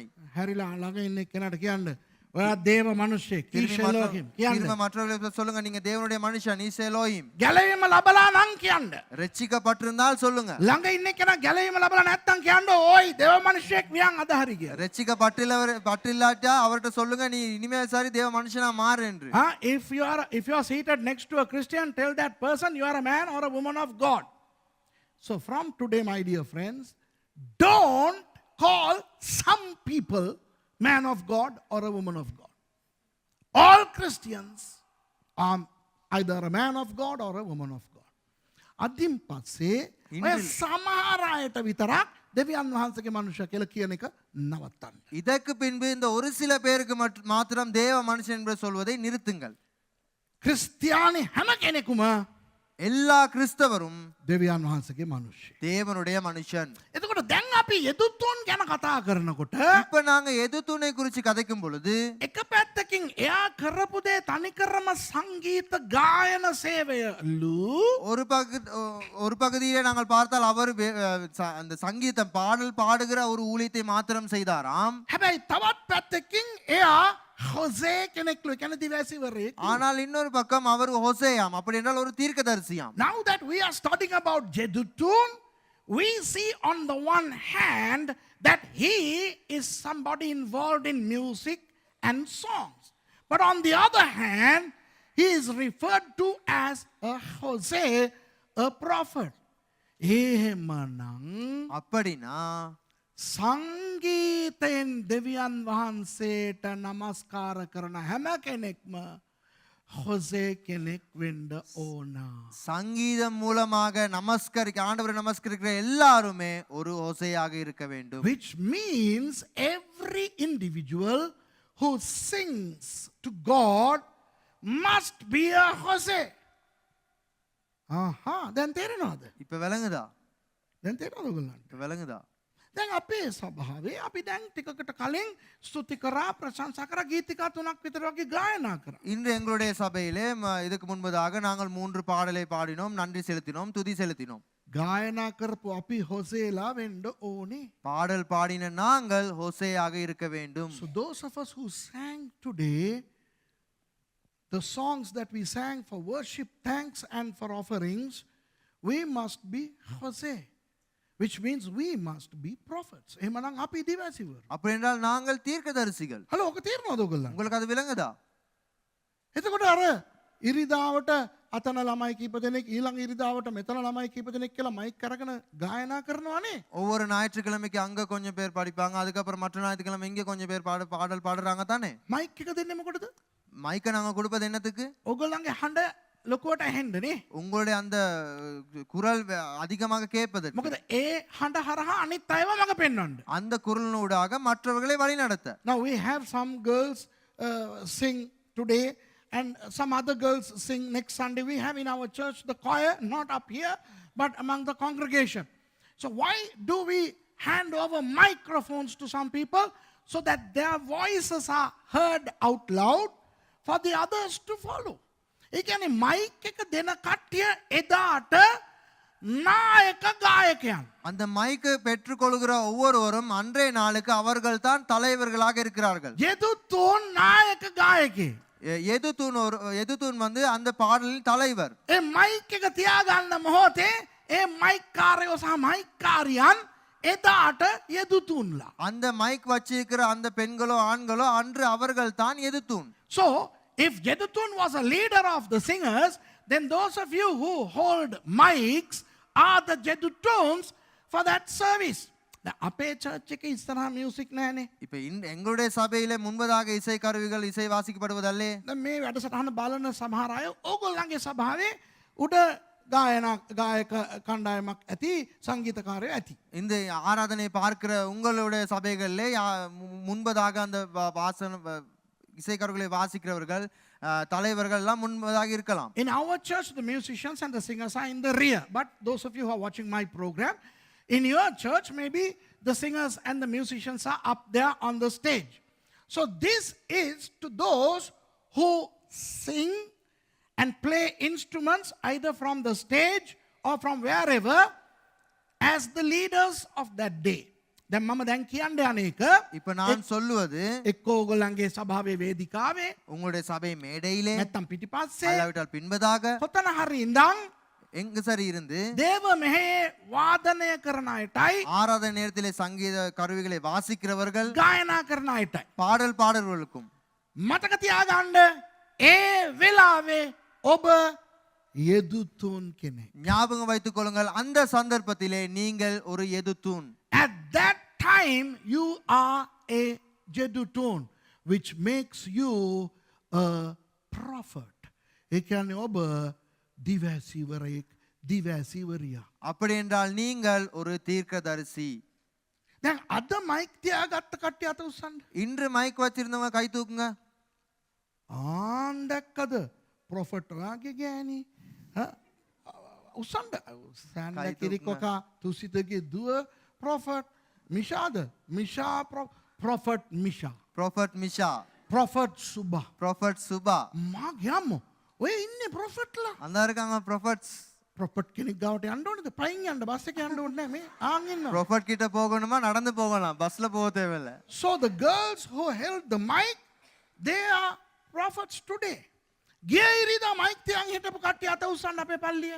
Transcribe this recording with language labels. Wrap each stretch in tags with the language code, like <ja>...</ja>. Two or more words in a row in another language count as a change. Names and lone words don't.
<si>හැරිලා ළඟ ඉන්න කෙනාට කියන්න ඔයා දේව මිනිස්සෙක්. ඊශෙලෝහිම් කියන්න.</si> <ta>திரும்ப மற்றவர்களுக்கு சொல்லுங்க நீங்க தேவனுடைய மனுஷன் நீ சேலோயிம்</ta> <si>ගැලවීම ලබලා නම් කියන්න.</si> <ta>ரட்சிக்கப்பட்டிருந்தால் சொல்லுங்க</ta> <si>ළඟ ඉන්න කෙනා ගැලවීම ලබලා නැත්නම් කියන්න ඕයි දේව මිනිස්සෙක් වියන් අදහරි කියලා.</si> <ta>ரட்சிக்கப்பட்டில்லாட்டா அவர்கிட்ட சொல்லுங்க நீ இனிமே சரி தேவ மனுஷனா மாறு என்று</ta> <en>If you are seated next to a Christian, tell that person you are a man or a woman of God. So from today, my dear friends, don't call some people man of God or a woman of God. All Christians are either a man of God or a woman of God.</en> <si>අදින් පස්සේ ඔය සමහර අයට විතරක් දෙවියන් වහන්සේගේ මනුෂ්‍ය කියලා කියන එක නවත්තන්න.</si> <ta>இதற்கு பின்பு இந்த ஒரு சில பேருக்கு மாத்திரம் தேவ மனுஷன் என்று சொல்வதை நிறுத்துங்கள்</ta> <si>ක්‍රිස්තියානි හැම කෙනෙකුම</si> <ta>எல்லா கிறிஸ்தவரும்</ta> <si>දෙවියන් වහන්සේගේ මනුෂ්‍ය.</si> <ta>தேவனுடைய மனுஷன்</ta> <si>එතකොට දැන් අපි යෙදුතුන් ගැන කතා කරනකොට</si> <ta>இப்ப நாங்க எதுத்துணை குறிச்சு கதைக்கும் பொழுது</ta> <si>එක පැත්තකින් එයා කරපු දේ තනිකරම සංගීත ගායන සේවයලු.</si> <ta>ஒரு பகுதியிலே நாங்கள் பார்த்தால் அவர் அந்த சங்கீதம் பாடல் பாடுகிற ஒரு ஊழியத்தை மாத்திரம் செய்தாராம்</ta> <si>හැබැයි තවත් පැත්තකින් එයා හොසේ කෙනෙක්ලු කියන්නේ දිවැසිවරයෙක්.</si> <ta>ஆனால் இன்னொரு பக்கம் அவர் ஹோசேயாம் அப்படி என்றால் ஒரு தீர்க்கதரிசியாம்</ta> <en>Now that we are studying about Jeduthun, we see on the one hand that he is somebody involved in music and songs. But on the other hand, he is referred to as a Hosea, a prophet.</en> <si>එහෙමනම්</si> <ta>அப்படின்னா</ta> <si>සංගීතයෙන් දෙවියන් වහන්සේට නමස්කාර කරන හැම කෙනෙක්ම හොසේ කෙනෙක් වෙන්න ඕන.</si> <ta>சங்கீதம் மூலமாக ஆண்டவரை நமஸ்கரிக்கிற எல்லாருமே ஒரு ஹோசேயாக இருக்க வேண்டும்</ta> <en>Which means every individual who sings to God must be a Hosea.</en> <si>දැන් තේරෙනවද?</si> <ta>இப்ப விளங்குதா</ta> <si>දැන් තේරෙනවද ඔයගොල්ලන්ට?</si> <ta>இப்ப விளங்குதா</ta> <si>දැන් අපේ ස්වභාවය අපි දැන් ටිකකට කලින් ස්තුති කරා ප්‍රශංසා කරා ගීතිකා තුනක් විතර වගේ ගායනා කරා.</si> <ta>இன்று எங்களுடைய சபையிலே இதுக்கு முன்பதாக நாங்கள் 3 பாடலை பாடினோம் நன்றி செலுத்தினோம் துதி செலுத்தினோம்</ta> <si>ගායනා කරපු අපි හොසේලා වෙන්න ඕනේ.</si> <ta>பாடல் பாடின நாங்கள் ஹோசேயாக இருக்க வேண்டும்</ta> <en>So those of us who sang today, the songs that we sang for worship, thanks and for offerings, we must be Hosea, which means we must be prophets.</en> <si>එහෙමනම් අපි දිවැසිවරු.</si> <ta>அப்படி என்றால் நாங்கள் தீர்க்கதரிசிகள்</ta> <si>හලෝ ඔක තේරෙනවද ඔයගොල්ලන්ට?</si> <ta>உங்களுக்கு அது விளங்குதா</ta> <si>එතකොට අර ඉරිදාවට අතන ළමයි කීප දෙනෙක් ඊළඟ ඉරිදාවට මෙතන ළමයි කීප දෙනෙක් කියලා මයික් අරගෙන ගායනා කරනවානේ.</si> <ta>ஒவ்வொரு ஞாயிற்றுக்கிழமைக்கு அங்க கொஞ்சம் பேர் படிப்பாங்க அதுக்கப்புறம் மற்ற ஞாயிற்றுக்கிழமை இங்க கொஞ்சம் பேர் பாடல் பாடுறாங்க தானே</ta> <si>මයික් එක දෙන්නේ මොකටද?</si> <ta>மைக்கை நாங்க கொடுப்பது என்னத்துக்கு</ta> <si>ඔයගොල්ලන්ගේ හඬ ලොකුවට ඇහෙන්නනේ.</si> <ta>உங்களுடைய அந்த குரல் அதிகமாக கேட்பது</ta> <si>මොකද ඒ හඬ හරහා අනිත් අයව මඟ පෙන්වන්න.</si> <ta>அந்த குரலினூடாக மற்றவர்களை வழிநடத்த</ta> <en>Now we have some girls sing today and some other girls sing next Sunday. We have in our church the choir, not up here, but among the congregation. So why do we hand over microphones to some people so that their voices are heard out loud for the others to follow?</en> <si>ඒ කියන්නේ මයික් එක දෙන කට්ටිය එදාට නායක ගායකයන්.</si> <ta>அந்த மைக்கை பெற்றுக்கொள்கிற ஒவ்வொருவரும் அன்றைய நாளுக்கு அவர்கள் தான் தலைவர்களாக இருக்கிறார்கள்</ta> <si>යෙදුතුන් නායක ගායකේ.</si> <ta>எதுதூன் வந்து அந்த பாடலின் தலைவர்</ta> <si>ඒ මයික් එක තියාගන්න මොහොතේ ඒ මයික් කාරයෝ සහ මයික් කාරියන් එදාට යෙදුතුන්ලා.</si> <ta>அந்த மைக் வச்சிருக்கிற அந்த பெண்களோ ஆண்களோ அன்று அவர்கள் தான் எதுதூன்</ta> <en>So if Jeduthun was a leader of the singers, then those of you who hold mics are the Jedutuns for that service.</en> <si>අපේ church එකේ ඉස්සරහා music නැහනේ.</si> <ta>இப்ப எங்களுடைய சபையில முன்பதாக இசை கருவிகள் இசை வாசிக்கப்படுவதல்லே.</ta> <si>දැන් මේ වැඩසටහන බලන සමහර අය ඕගොල්ලන්ගේ සභාවේ උඩ ගායක කණ්ඩායමක් ඇති සංගීතකාරයෝ ඇති.</si> <ta>இந்த ஆராதனை பார்க்கிற உங்களுடைய சபைகளிலே முன்பதாக அந்த வாசன இசைக்கருவிகளை வாசிக்கிறவர்கள் தலைவர்கள் எல்லாம் முன்பதாக இருக்கலாம்.</ta> <en>In our church the musicians and the singers are in the rear, but those of you who are watching my program, in your church maybe the singers and the musicians are up there on the stage. So this is to those who sing and play instruments either from the stage or from wherever as the leaders of that day.</en> <si>දැන් මම දැන් කියන්න යන එක</si> <ta>இப்ப நான் சொல்லுவது</ta> <si>එක්ක ඕගොල්ලන්ගේ සභාවේ වේදිකාවේ</si> <ta>உங்களுடைய சபை மேடையிலே</ta> <si>නැත්තම් පිටිපස්සේ</si> <ta>அல்லாவிட்டால் பின்பதாக</ta> <si>කොතන හරි ඉඳන්</si> <ta>எங்கு சரி இருந்து</ta> <si>දේව මෙහේ වාදනය කරන අයටයි</si> <ta>ஆராதனை நேரத்திலே சங்கீத கருவிகளை வாசிக்கிறவர்கள்</ta> <si>ගායනා කරන අයටයි</si> <ta>பாடல் பாடல்களுக்கும்</ta> <si>මතක තියාගන්න ඒ වෙලාවේ ඔබ යෙදුතුන් කෙනෙක්.</si> <ta>ஞாபகம் வைத்துக் கொள்ளுங்கள் அந்த சந்தர்ப்பத்திலே நீங்கள் ஒரு எதுத்தூன்.</ta> <en>At that time you are a jedutun which makes you a prophet.</en> <si>ඒ කියන්නේ ඔබ දිවැසිවරයෙක් දිවැසිවරියා.</si> <ta>அப்படி என்றால் நீங்கள் ஒரு தீர்க்கதரிசி.</ta> <si>දැන් අද මයික් තියාගත්ත කට්ටිය අත උස්සන්න.</si> <ta>இன்று மைக் வச்சிருந்தவங்க கை தூக்குங்க.</ta> <si>ආන් දැක්කද ප්‍රොෆට් ඔයාගේ ගෑණි උස්සන්න සෑන්න කිරිකොකා තුසිතගේ දුව ප්‍රොෆට් මිෂාද මිෂා ප්‍රොෆට් මිෂා</si> <ta>ப்ராஃபட் மிஷா,</ta> <si>ප්‍රොෆට් සුබා</si> <ta>ப்ராஃபட் சுபா.</ta> <si>මා ගියම්ම ඔය ඉන්නේ ප්‍රොෆට්ලා</si> <ta>அந்த இருக்காங்க ப்ராஃபட்ஸ்.</ta> <si>ප්‍රොෆට් කෙනෙක් ගාවට යන්න ඕනද පයින් යන්න බස් එකේ යන්න ඕනේ නැහැ මේ ආන් ඉන්නවා.</si> <ta>ப்ராஃபட் கிட்ட போகணுமா நடந்து போகலாம், பஸ்ல போக தேவையில்லை.</ta> <en>So the girls who held the mic they are prophets today.</en> <si>ගිය ඉරිදා මයික් තියන් හිටපු කට්ටිය අත උස්සන්න අපේ පල්ලියේ.</si>